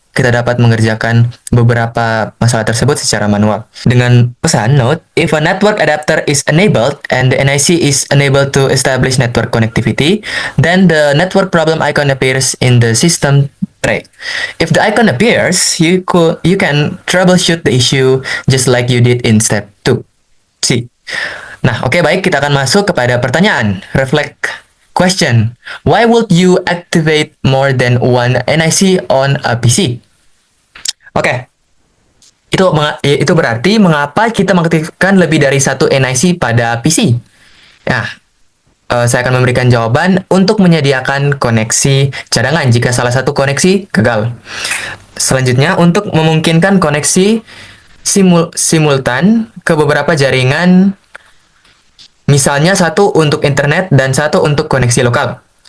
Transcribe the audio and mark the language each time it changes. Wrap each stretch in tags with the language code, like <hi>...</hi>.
<id>kita dapat mengerjakan beberapa masalah tersebut secara manual. Dengan pesan</id> <en>note, if a network adapter is enabled and the NIC is unable to establish network connectivity, then the network problem icon appears in the system tray. If the icon appears, you can troubleshoot the issue just like you did in step 2. C.</en> <id>Nah, oke, baik, kita akan masuk kepada pertanyaan.</id> <en>Reflect question. Why would you activate more than one NIC on a PC? Oke.</en> <id>Itu berarti mengapa kita mengaktifkan lebih dari satu NIC pada PC? Nah, saya akan memberikan jawaban untuk menyediakan koneksi cadangan jika salah satu koneksi gagal. Selanjutnya, untuk memungkinkan koneksi simultan ke beberapa jaringan, misalnya satu untuk internet dan satu untuk koneksi lokal.</id>